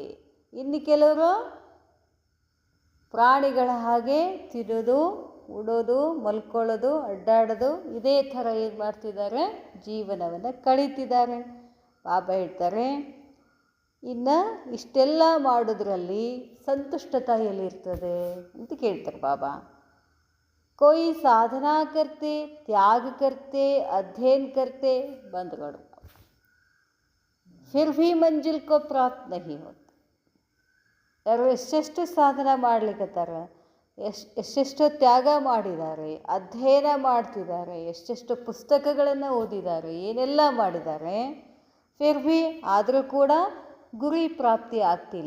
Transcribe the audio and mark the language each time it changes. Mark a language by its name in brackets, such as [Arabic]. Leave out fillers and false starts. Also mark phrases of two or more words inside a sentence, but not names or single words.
[Kannada] ಇನ್ನು ಕೆಲವರು ಪ್ರಾಣಿಗಳ ಹಾಗೆ ತಿನ್ನೋದು, ಉಡೋದು, ಮಲ್ಕೊಳ್ಳೋದು, ಅಡ್ಡಾಡೋದು, ಇದೇ ಥರ ಏನು ಮಾಡ್ತಿದ್ದಾರೆ? ಜೀವನವನ್ನು ಕಳೀತಿದ್ದಾರೆ. ಬಾಬಾ ಹೇಳ್ತಾರೆ, ಇನ್ನು ಇಷ್ಟೆಲ್ಲ ಮಾಡೋದ್ರಲ್ಲಿ ಸಂತುಷ್ಟತೆ ಎಲ್ಲಿರ್ತದೆ ಅಂತ ಕೇಳ್ತಾರೆ ಬಾಬಾ. [Hindi] कोई साधना करते, त्याग करते, अध्ययन करते, बंद करो, फिर भी मंजिल को प्राप्त नहीं होते. [Kannada] ಯಾರು ಎಷ್ಟೆಷ್ಟು ಸಾಧನ ಮಾಡ್ಲಿಕ್ಕತ್ತಾರೆ, ಎಷ್ಟೆಷ್ಟು ತ್ಯಾಗ ಮಾಡಿದ್ದಾರೆ, ಅಧ್ಯಯನ ಮಾಡ್ತಿದ್ದಾರೆ, ಎಷ್ಟೆಷ್ಟು ಪುಸ್ತಕಗಳನ್ನು ಓದಿದ್ದಾರೆ, ಏನೆಲ್ಲ ಮಾಡಿದ್ದಾರೆ, [Hindi] फिर भी [Kannada] ಆದರೂ ಕೂಡ ಗುರಿ ಪ್ರಾಪ್ತಿ ಆಗ್ತಿಲ್ಲ.